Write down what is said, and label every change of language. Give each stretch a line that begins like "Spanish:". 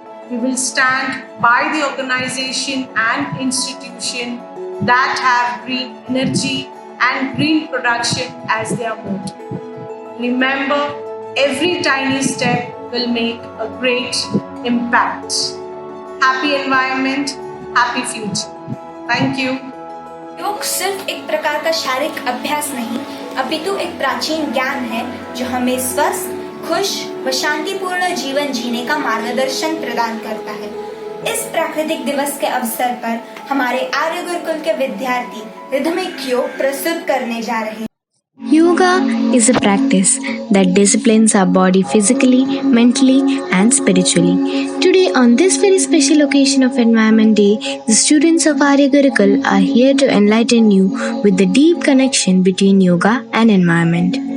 English: We will stand by the organization and institution that have green energy and green production as their motto. Remember, every tiny step will make a great impact. Happy environment, happy future. Thank you.
Hindi: योग सिर्फ एक प्रकार का शारीरिक अभ्यास नहीं, अपितु एक प्राचीन ज्ञान है जो हमें स्वस्थ, खुश व शांतिपूर्ण जीवन जीने का मार्गदर्शन प्रदान करता है। इस प्राकृतिक दिवस के अवसर पर हमारे आर्य गुरुकुल के विद्यार्थी रिदमिक योग प्रस्तुत करने जा रहे हैं।
English: Yoga is a practice that disciplines our body physically, mentally, and spiritually. Today, on this very special occasion of Environment Day, the students of Arya Gurukul are here to enlighten you with the deep connection between yoga and environment.